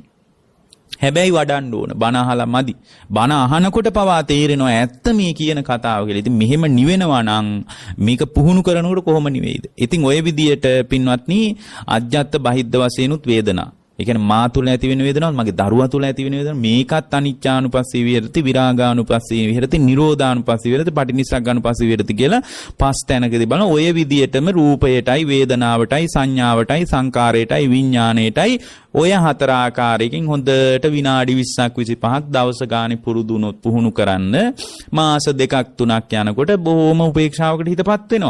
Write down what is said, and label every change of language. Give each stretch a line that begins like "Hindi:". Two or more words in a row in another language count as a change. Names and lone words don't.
Sinhala: හැබැයි වඩන්න ඕන. බණ අහලා මදි. බණ අහනකොට පවා තේරෙනවා ඇත්ත මේ කියන කතාව කියලා. ඉතින් මෙහෙම නිවෙනවා නම් මේක පුහුණු කරනකොට කොහොම නිවෙයිද? ඉතින් ওই විදිහට පින්වත්නි
Pali: අජ්ජත් බහිද්ද
Sinhala: වශයෙන්ුත් වේදනා ඒ කියන්නේ මා තුල ඇති වෙන වේදනාව මගේ දරුවා තුල ඇති වෙන වේදනාව මේකත්
Pali: අනිච්චානුපස්සී විහෙරති විරාගානුපස්සී විහෙරති නිරෝධානුපස්සී විහෙරති පටිනිස්සග්ගානුපස්සී විහෙරති
Sinhala: කියලා පස් තැනකදී බලන ඔය විදියටම රූපයටයි වේදනාවටයි සංඥාවටයි සංකාරයටයි විඥාණයටයි ඔය හතර ආකාරයකින් හොඳට විනාඩි 20ක් 25ක් දවස ගානේ පුරුදු වුණොත් පුහුණු කරන්න මාස 2ක් 3ක් යනකොට බොහොම උපේක්ෂාවකට හිතපත් වෙනවා.